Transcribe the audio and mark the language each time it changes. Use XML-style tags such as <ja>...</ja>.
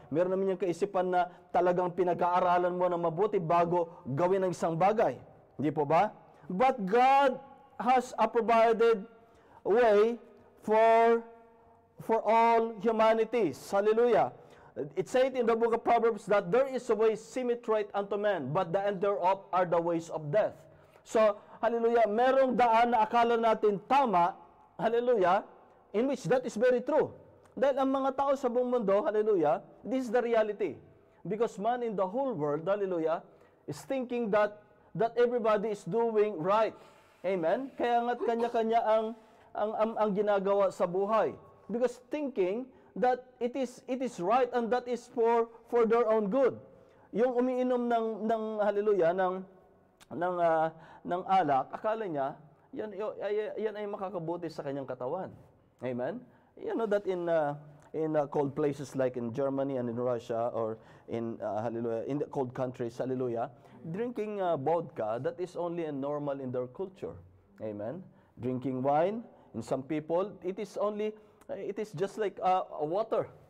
<tl>Meron naman yung kaisipan na talagang pinag-aaralan mo na mabuti bago gawin ang isang bagay. Hindi po ba?</tl> <en>But God has a provided way for all humanities. Hallelujah. It said in the book of Proverbs that there is a way seemeth right unto man, but the end thereof are the ways of death. So, hallelujah,</en> <tl>merong daan na akala natin tama,</tl> <en>hallelujah, in which that is very true.</en> <tl>Dahil ang mga tao sa buong mundo, hallelujah,</tl> <en>this is the reality. Because man in the whole world, hallelujah, is thinking that everybody is doing right. Amen?</en> <tl>Kaya nga't kanya-kanya ang ginagawa sa buhay.</tl> <en>Because thinking that it is right and that is for their own good.</en> <tl>Yung umiinom ng hallelujah, ng alak, akala niya, yan ay makakabuti sa kanyang katawan. Amen?</tl> <en>You know that in cold places like in Germany and in Russia or in hallelujah, in the cold countries, hallelujah, drinking vodka, that is only normal in their culture. Amen? Drinking wine, in some people, it is just like water.</en>